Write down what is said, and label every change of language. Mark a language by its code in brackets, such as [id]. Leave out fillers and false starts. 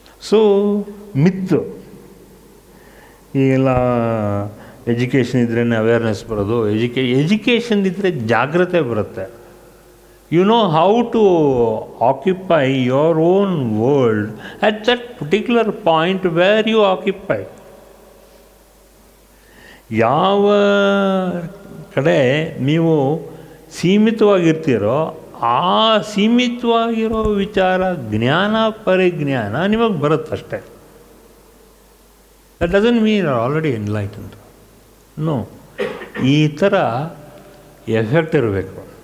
[kn] So ಮಿತ್ತು, ಈಗೆಲ್ಲ education ಇದ್ರೇ awareness ಬರೋದು, ಎಜುಕೇಷನ್ ಇದ್ದರೆ ಜಾಗ್ರತೆ ಬರುತ್ತೆ. [en] You know how to occupy your own world at that particular point where you occupy. [kn] ಯಾವ ಕಡೆ ನೀವು ಸೀಮಿತವಾಗಿರ್ತೀರೋ ಆ ಸೀಮಿತವಾಗಿರೋ ವಿಚಾರ, ಜ್ಞಾನ, ಪರಿಜ್ಞಾನ ನಿಮಗೆ ಬರುತ್ತಷ್ಟೆ. [en] That doesn't mean you are already enlightened. No, [kn] ಈ ಥರ ಎಫೆಕ್ಟ್ ಇರಬೇಕು.